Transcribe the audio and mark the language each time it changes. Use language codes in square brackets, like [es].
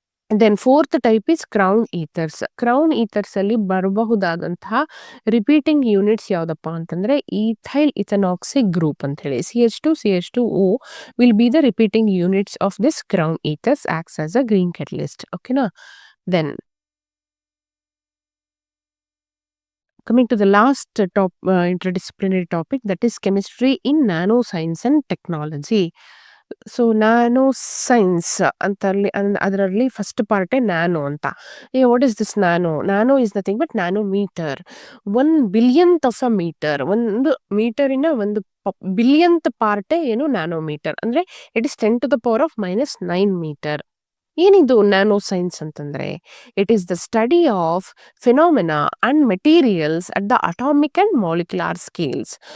[en] then fourth type is [kn] crown ethers. Crown ethers ಅಲ್ಲಿ ಬರಬಹುದಾದಂತಹ repeating units ಯಾವ್ದಪ್ಪ ಅಂತಂದ್ರೆ ethyl ಇಥನಾಕ್ಸಿಕ್ group ಅಂತ ಹೇಳಿ [en] CH2 CH2O will be the repeating units of this crown ethers acts as a green catalyst. [kn] ಓಕೆನಾ? [en] Then coming to the last interdisciplinary topic, that is chemistry in nanoscience and technology. [kn] So nano science ಅಂತಲ್ಲಿ ಅದರಲ್ಲಿ first ಪಾರ್ಟೇ nano ಅಂತ. [en] What is this nano? Nano is nothing but nanometre. 1 billionth of a metre. [kn] ಒಂದು ಮೀಟರಿನ ಒಂದು ಬಿಲಿಯನ್ತ್ ಪಾರ್ಟೇ ಏನು nanometre. [en] ಅಂದ್ರೆ it is 10⁻⁻⁹ metre. [kn] ಏನಿದು nano science ಅಂತಂದ್ರೆ [en] It is the study of phenomena and materials at the atomic and molecular scales.